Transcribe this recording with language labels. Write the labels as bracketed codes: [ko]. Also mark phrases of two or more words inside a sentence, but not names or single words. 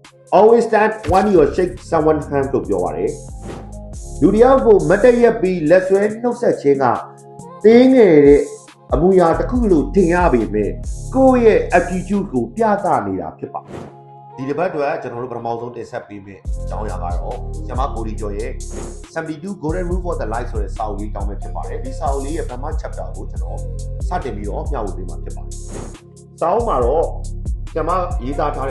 [en] always stand when you shake someone's hand [my] လို့ပြောပါတယ်လူတယောက်ကိုမတည့်ရက်ပြီးလက်ဆွဲနှုတ်ဆက်ခြင်းကတင်းငယ်တဲ့အမူအရာတစ်ခုလို့ထင်ရပေမဲ့ကိုယ့်ရဲ့ attitude ကိုပြသနေတာဖြစ်ပါတယ်ဒီတစ်ပတ်အတွက်ကျွန်တော်တို့ပထမဆုံးတင်ဆက်ပေးမယ့်အကြောင်းအရာကတော့ဆရာမကိုဒီကျော်ရဲ့72 Golden Rule for the Life ဆိုတဲ့စာအုပ်လေးတောင်းမဲ့ဖြစ်ပါတယ်ဒီစာအုပ်လေးရဲ့ပထမ chapter ကိုကျွန်တော်စတင်ပြီးတော့မျှဝေပေးမှာဖြစ်ပါတယ်စာအုပ်မှာတော့ဆရာမရေးသားထား